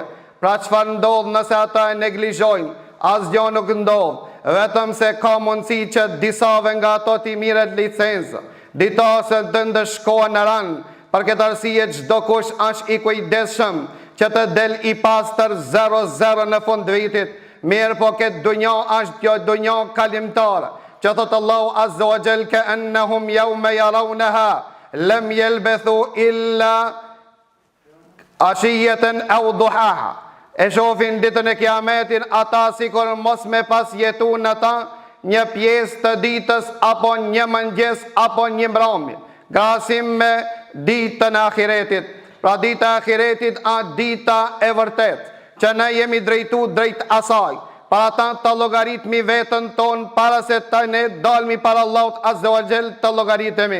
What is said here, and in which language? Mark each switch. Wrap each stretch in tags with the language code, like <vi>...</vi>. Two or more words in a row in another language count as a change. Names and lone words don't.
<sq>Pra çfarë ndodh nëse ata e neglizhojnë? Asgjë nuk ndodh, vetëm se ka mundësi që disave nga ato t'i mirret licencë, dita se të ndëshkohen në ran. Për këtë arsye çdo kush është i kujdesshëm që të del i pastër 0-0 në fund të vitit. Mirë po këtë dunja është kjo dunja kalimtare, që thot Allahu</sq> <ar>عز وجل: كأنهم يوم يرونها لم يلبثوا إلا عشية أو ضحاها.</ar> <sq>E shohin ditën e Kiametin ata sikur mos me pas jetu në ta një pjesë të ditës, apo një mëngjes, apo një mbrëmje, krahasim me ditën e ahiretit. Pra dita e ahiretit është dita e vërtet, që ne jemi drejtu drejt asaj, para ta të llogaritmi veten ton, para se të ne dalmi para Allahut</sq> <ar>عز وجل</ar> <sq>të llogaritemi.</sq>